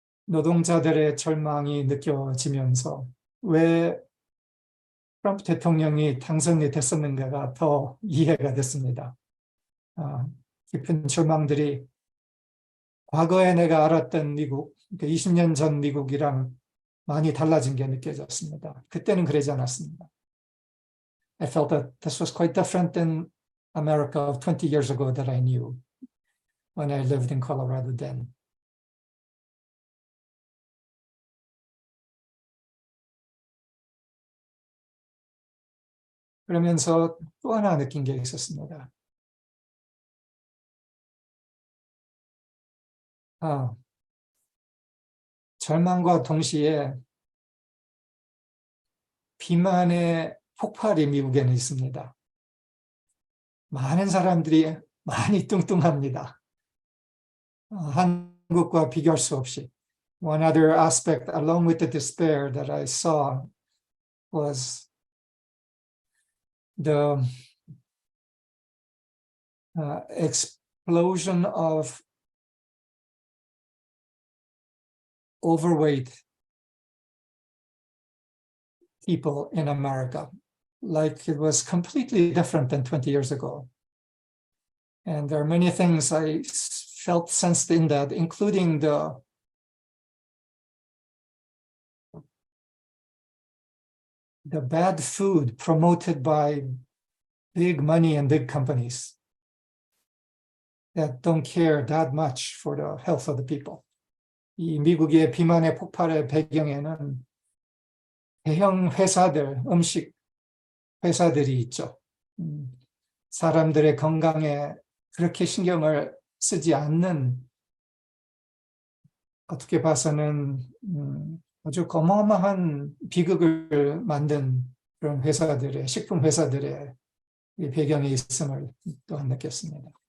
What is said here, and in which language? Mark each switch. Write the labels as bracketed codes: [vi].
[ko] 노동자들의 절망이 느껴지면서 왜 트럼프 대통령이 당선이 됐었는가가 더 이해가 됐습니다. 깊은 절망들이 과거에 내가 알았던 미국, 20년 전 미국이랑 많이 달라진 게 느껴졌습니다. 그때는 그러지 않았습니다. [en] I felt that this was quite different than America of 20 years ago that I knew when I lived in Colorado then. [ko] 그러면서 또 하나 느낀 게 있었습니다. 절망과 동시에 비만의 폭발이 미국에는 있습니다. 많은 사람들이 많이 뚱뚱합니다. 한국과 비교할 수 없이. [en] One other aspect, along with the despair that I saw, was the explosion of overweight people in America, like it was completely different than 20 years ago. And there are many things I felt sensed in that, including the bad food promoted by big money and big companies that don't care that much for the health of the people. [ko] 이 미국의 비만의 폭발의 배경에는 대형 회사들, 음식 회사들이 있죠. 사람들의 건강에 그렇게 신경을 쓰지 않는, 어떻게 봐서는 아주 어마어마한 비극을 만든 그런 회사들의, 식품 회사들의 배경에 있음을 또한 느꼈습니다.